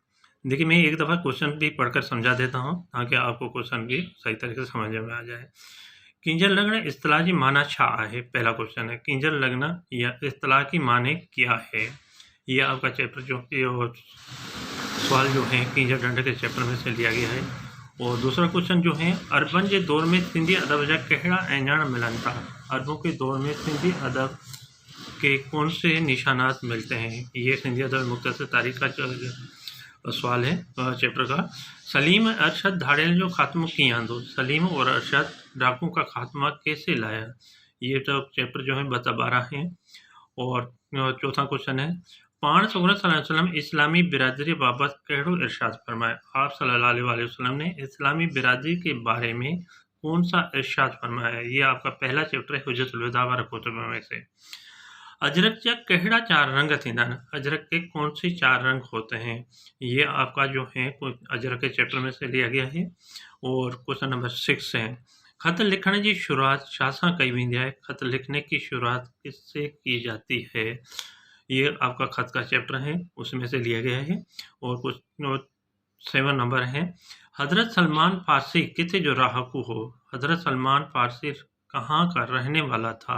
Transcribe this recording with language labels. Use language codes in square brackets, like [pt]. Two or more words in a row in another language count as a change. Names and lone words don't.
[ur] دیکھیے، میں ایک دفعہ کویسچن بھی پڑھ کر سمجھا دیتا ہوں تاکہ آپ کو کویسچن بھی صحیح طریقے سے سمجھ میں آ جائے. [sd] किंजल लगना इस्तिलाही माना छा है, [ur] پہلا کویسچن ہے، کنجل لگنا یا اصطلاح کی معنی کیا ہے. یہ آپ کا چیپٹر جو سوال جو ہے کنجل ڈنڈے کے چیپٹر میں سے لیا گیا ہے. اور دوسرا کویسچن جو ہے, [sd] अरबन के दौर में सिंधी अदब जा कहिड़ा एंजाण मिलन था। [ur] عربوں کے دور میں سندھی ادب کے کون سے نشانات ملتے ہیں. یہ سندھی ادب مختصر تاریخ کا سوال ہے چیپٹر کا. [sd] सलीम अरशद धाड़ेल जो खात्मा कीअं आंदो। [ur] سلیم اور ارشد ڈاکو کا خاتمہ کیسے لایا. یہ تو چیپٹر جو ہے 12 ہیں۔ اور چوتھا کویسچن ہے, [sd] पाण [ar] صلى الله عليه وسلم [sd] इस्लामी बिरादरी बाबत कहिड़ो इरशाद फरमाया। [ur] आप [ar] صلى الله عليه وسلم [ur] نے اسلامی برادری کے بارے میں کون سا ارشاد فرمایا. یہ آپ کا پہلا چیپٹر ہے حجۃ الوداع و کتب میں سے. [sd] अजरक जा कहिड़ा 4 रंग थींदा आहिनि। [ur] اجرک کے کون سے 4 رنگ ہوتے ہیں۔ یہ آپ کا جو ہے اجرک کے چیپٹر میں سے لیا گیا ہے. اور کویسچن نمبر 6 ہے, [sd] खत लिखण जी शुरुआत छासां कई वेंदी आहे? [ur] خط لکھنے کی شروعات کس سے کی جاتی ہے؟ یہ آپ کا خط کا چیپٹر ہے، اس میں سے لیا گیا ہے. اور کچھ 7 نمبر ہے. [sd] हज़रत सलमान फ़ारसी किथे जो रहाकू हो? [ur] حضرت سلمان فارسی کہاں کا رہنے والا تھا?